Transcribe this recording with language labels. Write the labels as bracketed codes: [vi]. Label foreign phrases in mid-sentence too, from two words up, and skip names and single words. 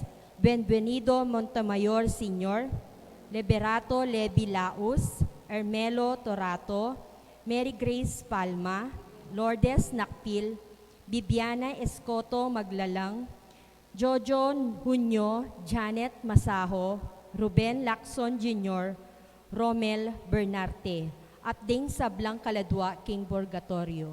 [pam] Benvenido Montemayor Sr., Liberato Levi Laus, Ermelo Torato, Mary Grace Palma, Lourdes Nakpil, Bibiana Escoto Maglalang, Jojo Hunyo, Janet Masaho, Ruben Lacson Jr., Romel Bernarte, at ding sablang kaladwa king Purgatorio.